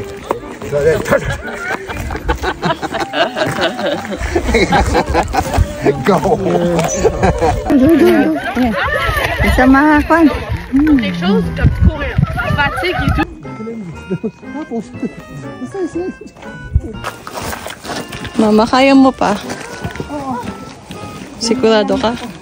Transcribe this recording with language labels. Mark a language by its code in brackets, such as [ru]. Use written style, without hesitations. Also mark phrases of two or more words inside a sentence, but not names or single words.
[en] So then, go. [tl] Isa mga kwan. [fr] Quelque chose comme courir. Fatigue et tout. [tl] Mama, kaya mo pa? Sigurado ka?